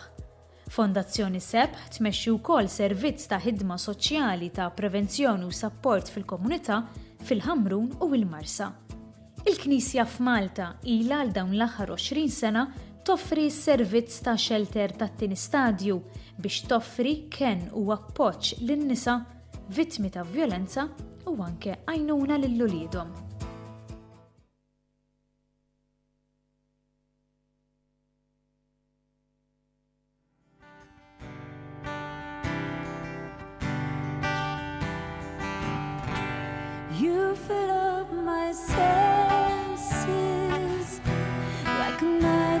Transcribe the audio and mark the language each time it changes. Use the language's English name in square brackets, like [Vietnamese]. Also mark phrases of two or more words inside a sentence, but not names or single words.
[Maltese] Fondazzjoni SEP tmexxi wkoll servizz ta' ħidma soċjali ta' prevenzjoni u sapport fil-komunità fil-Ħamrun u l-Marsa. Il-Knisja f'Malta ilha għal dawn l-aħħar 20 sena toffri s-servizz ta' shelter tat-tieni stadju biex toffri kenn u appoġġ lin-nisa vittmi ta' vjolenza u anke għajnuna lil uliedhom. [English] You fill up my senses like a night